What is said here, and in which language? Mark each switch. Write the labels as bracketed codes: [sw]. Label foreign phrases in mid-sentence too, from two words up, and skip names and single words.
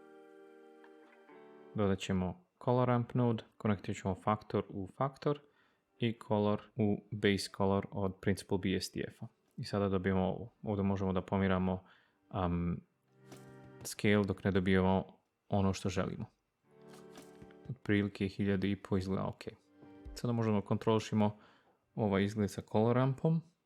[bs] Dodat ćemo [en] color ramp node, [bs] konektirat ćemo faktor u faktor i color u [en] base color [bs] od Principal BSDF-a. I sada dobijemo ovo. Ovdje možemo da pomiramo scale dok ne dobijemo ono što želimo. Otprilike 1500 izgleda ok. Sada možemo kontrolišimo ovaj izgled sa [en] color rampom.